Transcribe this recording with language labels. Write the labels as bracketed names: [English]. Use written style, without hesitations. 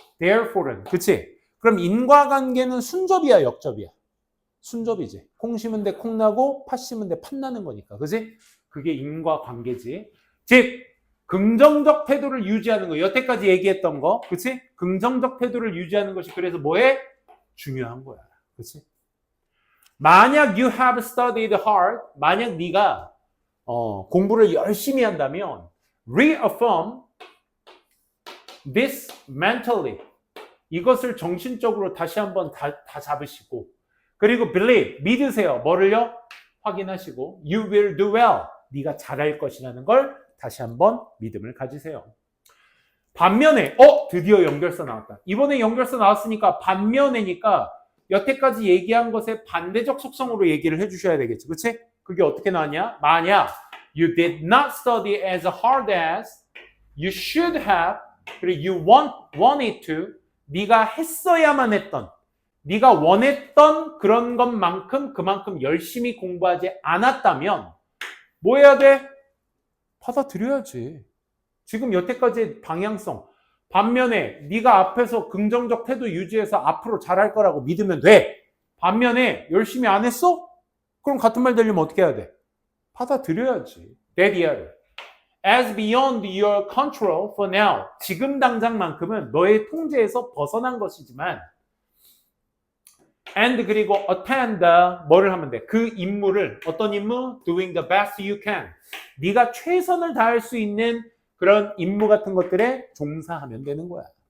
[Korean] Therefore는 그치? 그럼 인과관계는 순접이야 역접이야? 순접이지. 콩 심은 데 콩 나고 팥 심은 데 팥 나는 거니까. 그지? 그게 인과관계지. 즉 긍정적 태도를 유지하는 거. 여태까지 얘기했던 거. 그치? 긍정적 태도를 유지하는 것이 그래서 뭐해? 중요한 거야. 그치? [English] 만약 you have studied hard, [Korean] 만약 네가 공부를 열심히 한다면 [English] reaffirm this mentally. [Korean] 이것을 정신적으로 다시 한번 다 잡으시고 그리고 believe, 믿으세요. 뭐를요? 확인하시고 [English] you will do well. [Korean] 네가 잘할 것이라는 걸 다시 한번 믿음을 가지세요. 반면에 드디어 연결사 나왔다. 이번에 연결사 나왔으니까 반면에니까 여태까지 얘기한 것의 반대적 속성으로 얘기를 해주셔야 되겠지. 그치? 그게 어떻게 나왔냐? 만약 [English] you did not study as hard as you should have [Korean] 그리고 [English] you wanted to [Korean] 네가 했어야만 했던 네가 원했던 그런 것만큼 그만큼 열심히 공부하지 않았다면 뭐 해야 돼? 받아들여야지. 지금 여태까지의 방향성. 반면에 네가 앞에서 긍정적 태도 유지해서 앞으로 잘할 거라고 믿으면 돼. 반면에 열심히 안 했어? 그럼 같은 말 되려면 어떻게 해야 돼? 받아들여야지. 데디아를. [English] As beyond your control for now. [Korean] 지금 당장만큼은 너의 통제에서 벗어난 것이지만 and 그리고 attend 뭐를 하면 돼? 그 임무를 어떤 임무? [English] Doing the best you can. [Korean] 네가 최선을 다할 수 있는 그런 임무 같은 것들에 종사하면 되는 거야.